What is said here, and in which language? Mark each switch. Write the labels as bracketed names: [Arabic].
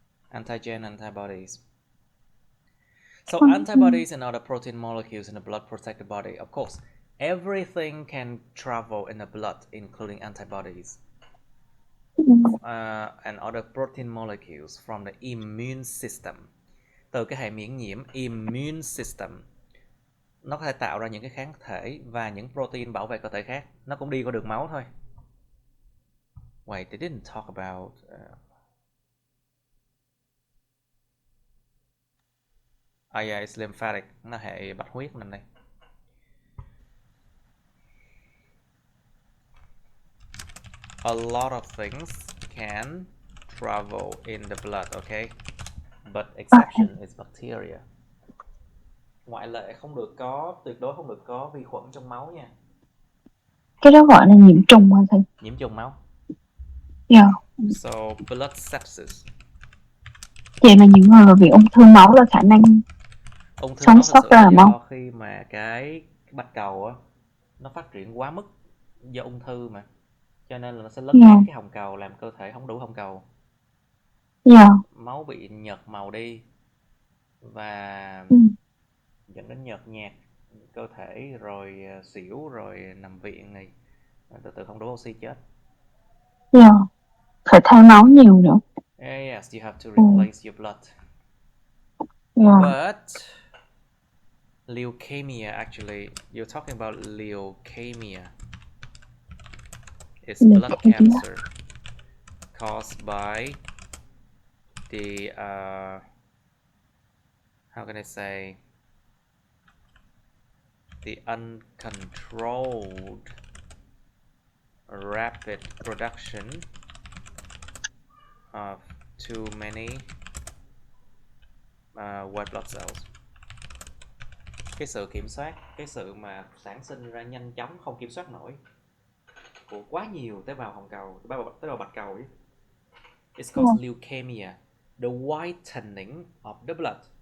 [English] Antigen, antibodies. So antibodies and other protein molecules in the blood protect the body. Of course, everything can travel in the blood, including antibodies and other protein molecules from the immune system. [Vietnamese] Từ cái hệ miễn nhiễm, immune system, nó có thể tạo ra những cái kháng thể và những protein bảo vệ cơ thể khác. Nó cũng đi qua đường máu thôi. [English] Wait, they didn't talk about yeah, it's lymphatic. [Vietnamese] Nó hệ bạch huyết nằm đây. [English] A lot of things can travel in the blood, okay? But exception is bacteria. [Vietnamese] Ngoại lệ không được có, tuyệt đối không được có vi khuẩn trong máu nha. Cái đó gọi là nhiễm trùng hả thầy? Nhiễm trùng máu. [English] Yeah. So blood sepsis. [Vietnamese] Vậy là những người bị ung thư máu là khả năng sống sót ra là máu. Khi mà cái bạch cầu á, nó phát triển quá mức do ung thư mà, cho nên là nó sẽ lấn át cái hồng cầu, làm cơ thể không đủ hồng cầu. Máu bị nhợt màu đi và dẫn đến nhợt nhạt cơ thể, rồi xỉu, rồi nằm viện này, từ từ không đủ oxy chết. Phải thay máu nhiều nữa. [English] Yes, you have to replace your blood. But Leukemia, actually, you're talking about leukemia. It's blood Leukemia. cancer caused by the how can I say, the uncontrolled rapid production of too many white blood cells. [Vietnamese] Cái sự kiểm soát, cái sự mà sản sinh ra nhanh chóng không kiểm soát nổi của quá nhiều tế bào hồng cầu, tế bào bạch cầu ấy. [English] It's called leukemia, the whitening of the blood.